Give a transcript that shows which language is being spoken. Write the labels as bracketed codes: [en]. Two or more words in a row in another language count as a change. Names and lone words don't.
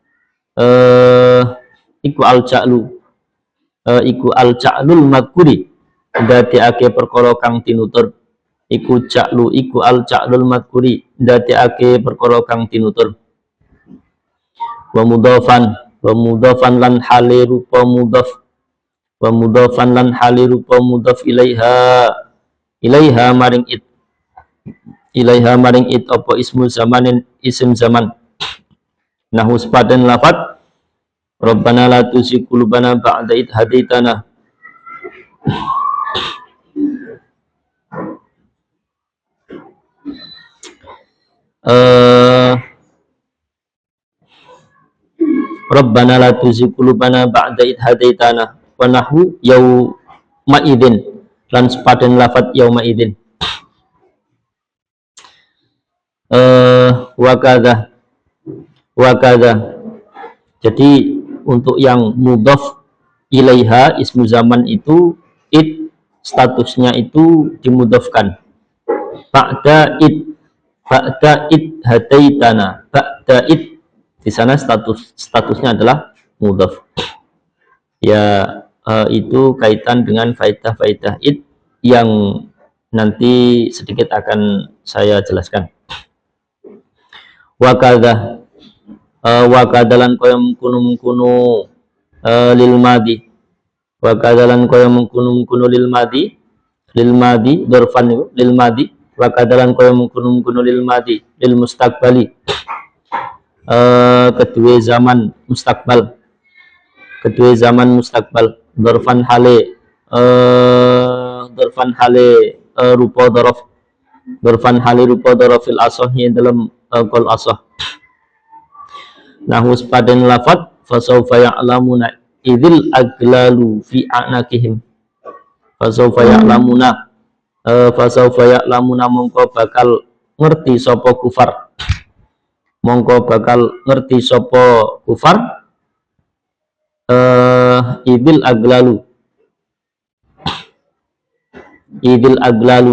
[jv] iku [ar] الجعل [jv] iku [ar] الجعل المذكور [jv] ndadekake perkara kang tinutur iku ja'lu iku [ar] الجعل المذكور [jv] ndadekake perkara kang tinutur [ar] ومضافا [jv] lan hale rupa [ar] مضاف ومضافا [jv] lan hale rupa [ar] مضاف إليها [jv] maring it apa [ar] اسم زمان [jv] isim zaman nahu sepadan lafat [ar] ربنا لا تزغ قلوبنا بعد إذ هديتنا ربنا لا تزغ قلوبنا بعد إذ هديتنا ونحو يومئذ [jv] lan sepadan lafat [ar] يومئذ [id] wakada jadi untuk yang [ar] مضاف إليها اسم زمان [id] itu id statusnya itu dimudhafkan [ar] بعد إذ هديتنا بعد إذ [id] di sana statusnya adalah mudhaf ya itu kaitan dengan faedah-faedah id yang nanti sedikit akan saya jelaskan [jv] wakadalan kaya mengkunu [ar] للماضي [jv] wakadalan kaya mengkunu [ar] للماضي ظرفا للماضي [jv] wakadalan kaya mengkunu [ar] للماضي للمستقبل [jv] kedua [ar] زمان ظرفا [jv] hale rupa [ar] ظرف في الأصح [jv] dalam [ar] قول الأصح [jv] nahu sepadan lafat [ar] فسوف يعلمون إذ الأغلال في أعناقهم فسوف يعلمون [jv] mongko bakal ngerti sapa kufar [ar] إذ الأغلال